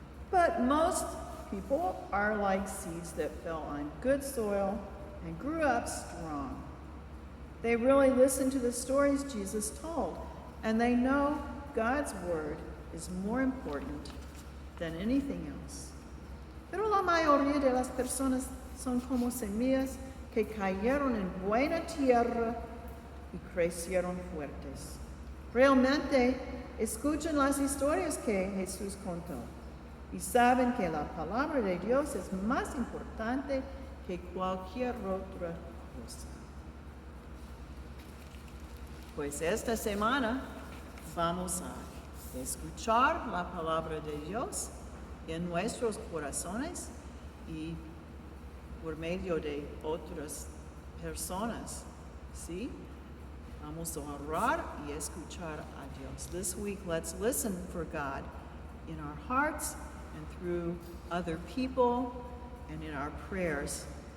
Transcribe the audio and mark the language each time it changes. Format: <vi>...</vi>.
<en>But most people are like seeds that fell on good soil and grew up strong. They really listen to the stories Jesus told, and they know God's word is more important than anything else.</en> <es>Pero la mayoría de las personas son como semillas que cayeron en buena tierra y crecieron fuertes. Realmente escuchan las historias que Jesús contó y saben que la palabra de Dios es más importante que cualquier otra cosa. Pues esta semana vamos a escuchar la palabra de Dios en nuestros corazones y por medio de otras personas, ¿sí? Vamos a orar y escuchar a Dios.</es> <en>This week, let's listen for God in our hearts and through other people and in our prayers.</en>